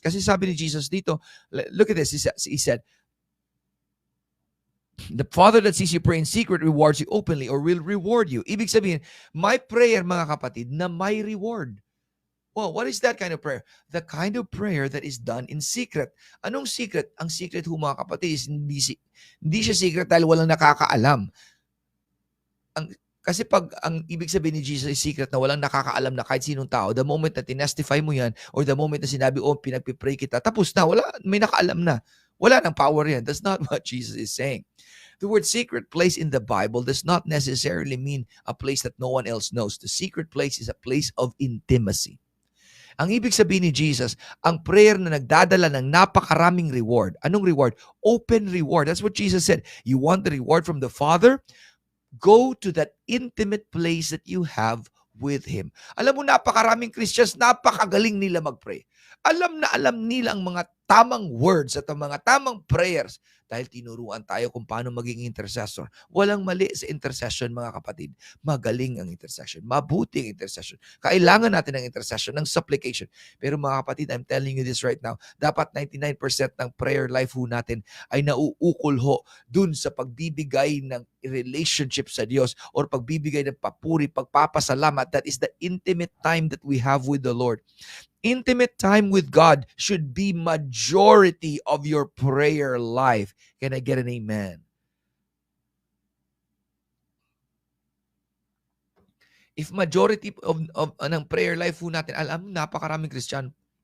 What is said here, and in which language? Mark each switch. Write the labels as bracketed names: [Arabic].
[Filipino] Kasi sabi ni Jesus dito, [English] look at this, he said, the Father that sees you pray in secret rewards you openly or will reward you. [Filipino] Ibig sabihin, may prayer mga kapatid na may reward. [English] Well, what is that kind of prayer? The kind of prayer that is done in secret. [Filipino] Anong secret? Ang secret ho mga kapatid is hindi siya secret dahil walang nakakaalam. Kasi pag ang ibig sabihin ni Jesus is secret na walang nakakaalam na kahit sinong tao, [English] the moment [Filipino] na tinestify mo yan or the moment na sinabi, pinagpipray kita, tapos na, may nakaalam na. Wala nang power yan. [English] That's not what Jesus is saying. The word secret place in the Bible does not necessarily mean a place that no one else knows. The secret place is a place of intimacy. [Filipino] Ang ibig sabihin ni Jesus, ang prayer na nagdadala ng napakaraming reward. Anong [English] reward? Open reward. That's what Jesus said. You want the reward from the Father? Go to that intimate place that you have with Him. [Filipino] Alam mo, napakaraming Christians, napakagaling nila mag-pray. Alam na alam nila ang mga tamang words at ang mga tamang prayers dahil tinuruan tayo kung paano maging intercessor. Walang mali sa intercession, mga kapatid. Magaling ang intercession. Mabuti ang intercession. Kailangan natin ng intercession, ng supplication. Pero mga kapatid, [English] I'm telling you this right now, [Filipino] dapat 99% ng prayer life ho natin ay nauukol ho dun sa pagbibigay ng relationship sa Diyos or pagbibigay ng papuri, pagpapasalamat. [English] That is the intimate time that we have with the Lord. Intimate time with God should be majority of your prayer life. Can I get an amen? If majority of [Filipino] ng prayer life po natin, alam, napakaraming Kristiyano.